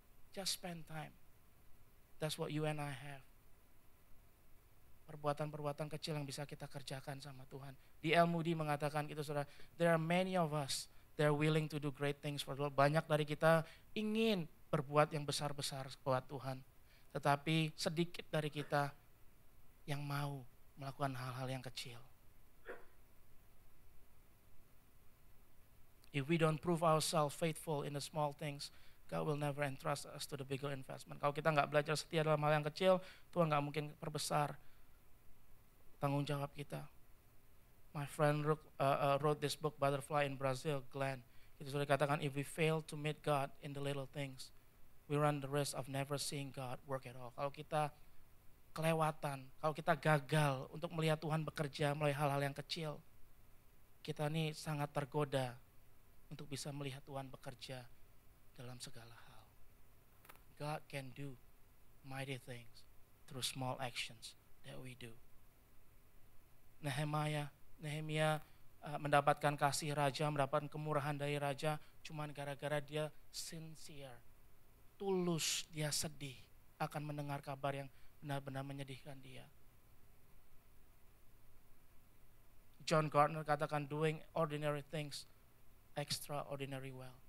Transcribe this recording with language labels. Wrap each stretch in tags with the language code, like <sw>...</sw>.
<en>Just spend time, that's what you and I have.</en> <id>Perbuatan-perbuatan kecil yang bisa kita kerjakan sama Tuhan. D.L. Moody mengatakan gitu saudara,</id> <en>there are many of us that are willing to do great things for the Lord.</en> <id>Banyak dari kita ingin berbuat yang besar-besar buat Tuhan. Tetapi sedikit dari kita yang mau melakukan hal-hal yang kecil.</id> <en>If we don't prove ourselves faithful in the small things, God will never entrust us to the bigger investment.</en> <id>Kalau kita nggak belajar setia dalam hal yang kecil, Tuhan nggak mungkin perbesar tanggung jawab kita.</id> <en>My friend wrote this book, Butterfly in Brazil, Glenn.</en> <id>Itu sudah dikatakan,</id> <en>if we fail to meet God in the little things, we run the risk of never seeing God work at all.</en> <id>Kalau kita kelewatan, kalau kita gagal untuk melihat Tuhan bekerja melalui hal-hal yang kecil, kita ini sangat tergoda untuk bisa melihat Tuhan bekerja dalam segala hal.</id> <en>God can do mighty things through small actions that we do.</en> <id>Nehemia mendapatkan kasih raja, mendapatkan kemurahan dari raja, cuman gara-gara dia sincere, tulus, dia sedih akan mendengar kabar yang benar-benar menyedihkan dia.</id> <en>John Gardner katakan, doing ordinary things extraordinary well.</en>